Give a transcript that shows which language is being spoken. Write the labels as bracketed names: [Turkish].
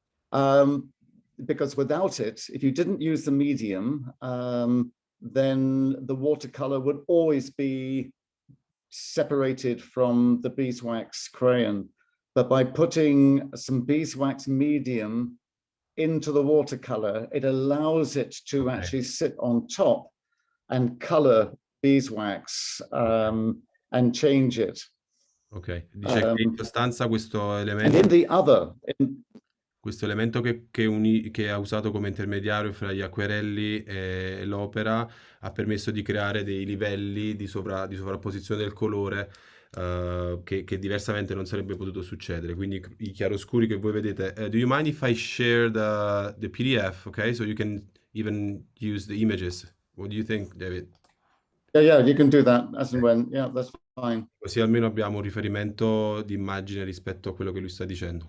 [English] Because without it, if you didn't use the medium, then the watercolor would always be separated from the beeswax crayon. But by putting some beeswax medium into the watercolor, it allows it to actually sit on top and color beeswax and change it. [Italian] Ok, dice che in sostanza questo elemento... [English] And in the other... [Italian] Questo elemento che ha usato come intermediario fra gli acquerelli e l'opera ha permesso di creare dei livelli di sovrapposizione del colore che diversamente non sarebbe potuto succedere. Quindi i chiaroscuri che voi vedete. [English] Do you mind if I share the PDF? Okay, so you can even use the images. What do you think, David? Yeah, you can do that as and when. Yeah, that's fine. [Italian] Così almeno abbiamo un riferimento di immagine rispetto a quello che lui sta dicendo.